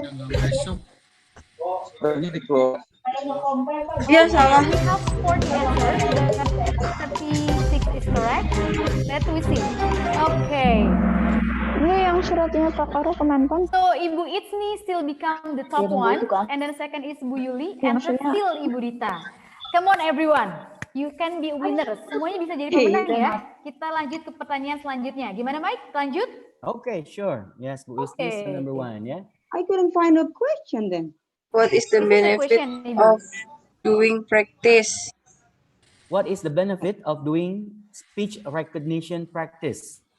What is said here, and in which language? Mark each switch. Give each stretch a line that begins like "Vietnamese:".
Indonesian: Masuk. Ini di close. Iya salah.
English: We have 40 answers. 36 is correct. Let's see. Okay.
Indonesian: Ini yang suratnya Pak Karo Kemenpan.
English: So Ibu Itsni still become the top one, and then second is Bu Yuli, and third still Ibu Dita. Come on everyone, you can be winners.
Indonesian: Semuanya bisa jadi pemenang ya. Kita lanjut ke pertanyaan selanjutnya. Gimana Mike? Lanjut?
English: Okay, sure. Yes, Bu Itsni is number 1 ya. I couldn't find a question then. What is the benefit of doing practice? What is the benefit of doing speech recognition practice?